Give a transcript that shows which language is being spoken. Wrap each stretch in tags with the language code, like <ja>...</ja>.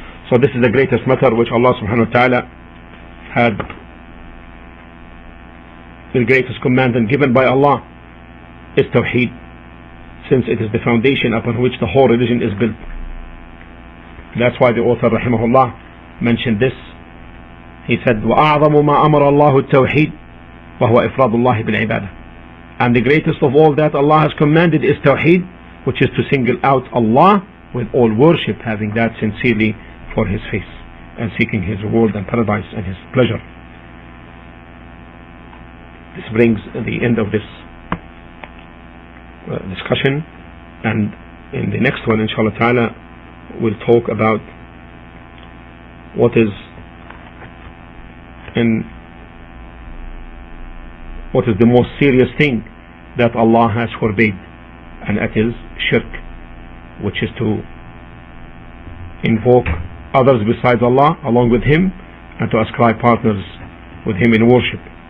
<en>So this is the greatest matter which Allah subhanahu wa ta'ala had, the greatest command and given by Allah is Tawheed, since it is the foundation upon which the whole religion is built. That's why the author rahimahullah mentioned this He said,</en> <ar>وَأَعْظَمُ مَا أَمَرَ اللَّهُ التَّوْحِيدُ وَهُوَ إِفْرَادُ اللَّهِ بِالْعِبَادَةِ.</ar> <en>And the greatest of all that Allah has commanded is Tawheed, which is to single out Allah with all worship, having that sincerely for His face, and seeking His reward and paradise and His pleasure. This brings the end of this discussion, and in the next one, inshallah ta'ala, we'll talk about what is the most serious thing that Allah has forbade, and that is shirk, which is to invoke others besides Allah along with Him, and to ascribe partners with Him in worship.</en>